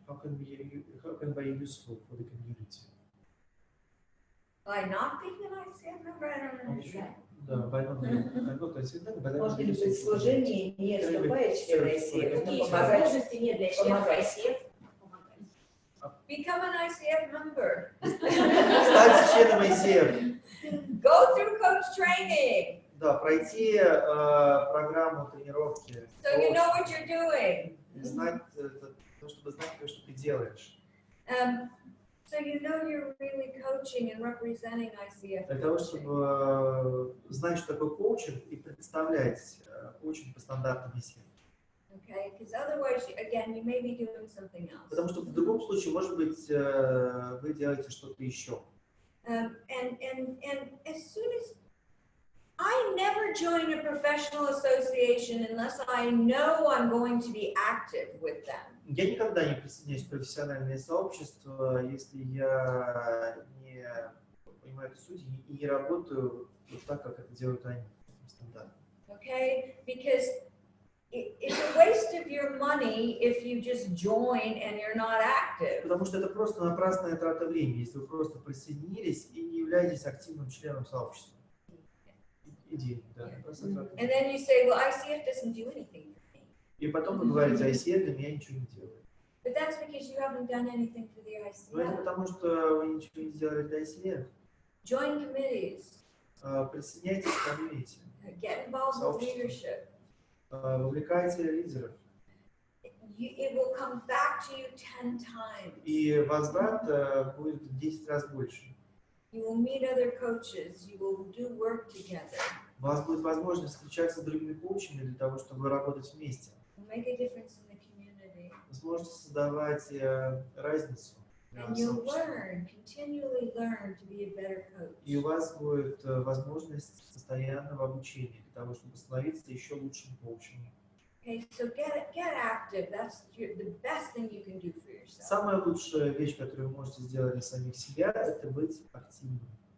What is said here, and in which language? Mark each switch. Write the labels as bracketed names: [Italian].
[English] How can be useful for the community? By not being an ICF member, I don't understand. Да, by not being, [Russian] Может быть, в служении не вступая в член ICF, Какие но помогать. возможности нет для членов ICF? [English] Become an ICF member. [Russian] Стать членом ICF. [English] Go through coach training. [Russian] Да, пройти программу тренировки. [English] So you know what you're doing. [Russian] Знать, чтобы знать, что ты делаешь. [English] So you know you're really coaching and representing ICF. [Russian] Для того, чтобы знать, что такое коучинг и представлять коучинг по стандартам ICF. [English] Okay, because otherwise, again, you may be doing something else. [Russian] Потому что в другом случае, может быть, вы делаете что-то еще. [English] And as soon as I never join a professional association unless I know I'm going to be active with them. [Russian] Я никогда не присоединяюсь к профессиональное сообщество, если я не понимаю эту суть и не работаю вот так, как это делают они. [English] Okay, because it's a waste of your money if you just join and you're not active. [Russian] Потому что это просто напрасная трата времени, если вы просто присоединились и не являетесь активным членом сообщества. Идея, да. [English] And then you say, well, ICF doesn't do anything for me. [Russian] И потом вы говорите, ICF для меня ничего не делает. [English] But that's because you haven't done anything for the [Russian] Но это [English] ICF. [Russian] потому, что вы ничего не сделали для ICF. [English] Join committees. [Russian] Присоединяйтесь к комьюнити. [English] Get involved with leadership. [Russian] Вовлекайте лидеров. [English] It will come back to you 10 times. [Russian] И возврат будет в 10 раз больше. [English] You will meet other coaches. You will do work together. [Russian] У вас будет возможность встречаться с другими коучами для того, чтобы работать вместе. [English] Make a difference in the community. [Russian] Вы сможете создавать разницу. [English] And you'll learn, continually learn to be a better coach. [Russian] И у вас будет возможность постоянного обучения для того, чтобы становиться еще лучшим коучем. [English] Okay, so get active. That's the best thing you can do for yourself. [Russian] Самая лучшая вещь, которую вы можете сделать для самих себя, это быть активным.